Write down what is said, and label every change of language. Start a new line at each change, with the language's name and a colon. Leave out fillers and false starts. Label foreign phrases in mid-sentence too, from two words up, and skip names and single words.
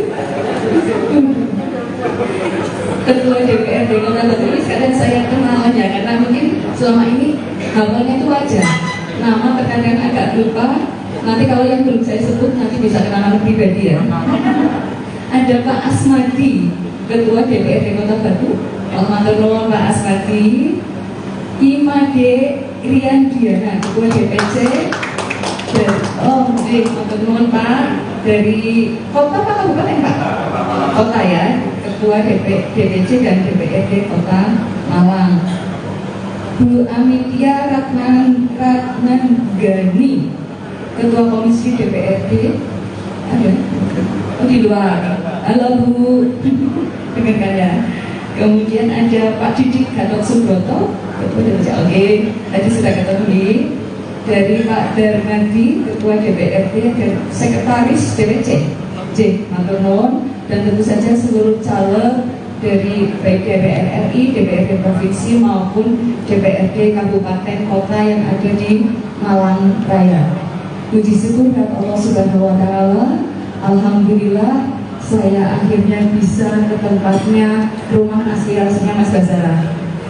Indonesian: Ketua DPRD Kota Batu ini kadang saya kenal aja karena mungkin selama ini hafalnya itu aja. Nama terkadang agak lupa. Nanti kalau yang belum saya sebut nanti bisa kenalan pribadi ya. Ada Pak Asmadi, Ketua DPRD Kota Batu.
Javanese: Matur nuwun Pak Asmadi.
Indonesian: Imade Riandiana, Ketua DPC.
Javanese: Matur nuwun Pak,
Indonesian: dari kota apa kabupaten Pak? Kota ya, Ketua DPC dan DPRD Kota Malang. Bu Amitia Ratnanggani, Ketua Komisi DPRD. Ada? Oh di luar. Halo Bu, dengarkan ya. Kemudian ada Pak Didik Gatot Subroto, Ketua DPC. Oke, tadi sudah ketemu. Dari Pak Darmadi, Ketua DPRD dan Sekretaris DPC J.
Javanese: Matur nuwun,
Indonesian: dan tentu saja seluruh caleg dari baik DPR RI, DPRD Provinsi maupun DPRD Kabupaten Kota yang ada di Malang Raya. Puji syukur kepada
Arabic: الله سبحانه وتعالى.
Indonesian: Alhamdulillah saya akhirnya bisa ke tempatnya rumah aspirasinya Mas Basara.